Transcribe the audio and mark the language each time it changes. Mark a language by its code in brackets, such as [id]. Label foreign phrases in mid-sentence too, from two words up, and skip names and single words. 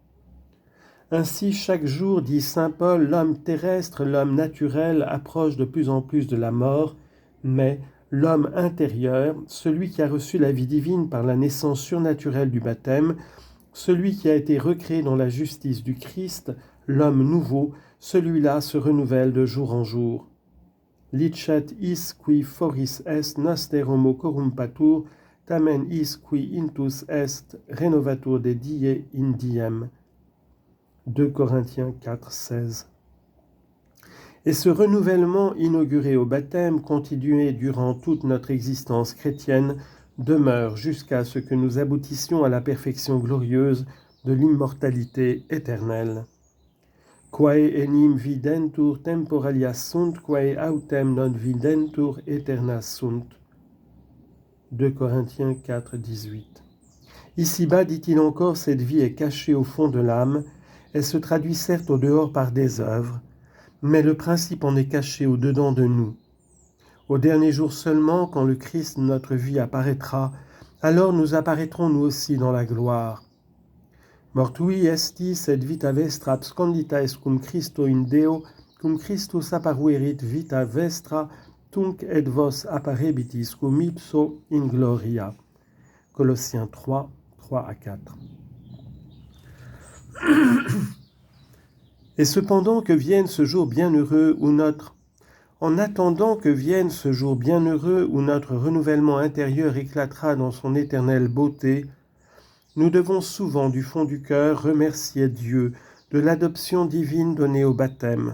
[fr] Ainsi, chaque jour, dit saint Paul, l'homme terrestre, l'homme naturel approche de plus en plus de la mort, mais l'homme intérieur, celui qui a reçu la vie divine par la naissance surnaturelle du baptême, celui qui a été recréé dans la justice du Christ, l'homme nouveau, celui-là se renouvelle de jour en jour. [la] Licet is qui foris est noster homo corrumpatur, tamen is qui intus est renovatur de die in diem. [fr] 2 Corinthiens 4, 16. Et ce renouvellement inauguré au baptême, continué durant toute notre existence chrétienne, demeure jusqu'à ce que nous aboutissions à la perfection glorieuse de l'immortalité éternelle. [la] Quae enim videntur temporalia sunt, quae autem non videntur aeterna sunt. [fr] 2 Corinthiens 4, 18. Ici-bas, dit-il encore, cette vie est cachée au fond de l'âme. Elle se traduit certes au dehors par des œuvres, mais le principe en est caché au dedans de nous, Au dernier jour seulement, quand le Christ de notre vie apparaîtra, alors nous apparaîtrons nous aussi dans la gloire. [la] Mortui estis et vita vestra abscondita est cum Christo in Deo, cum Christus apparuerit vita vestra, tunc et vos apparebitis cum ipso in gloria. [fr] Colossiens 3, 3 à 4. Et cependant que vienne ce jour bienheureux où En attendant que vienne ce jour bienheureux où notre renouvellement intérieur éclatera dans son éternelle beauté, nous devons souvent du fond du cœur remercier Dieu de l'adoption divine donnée au baptême.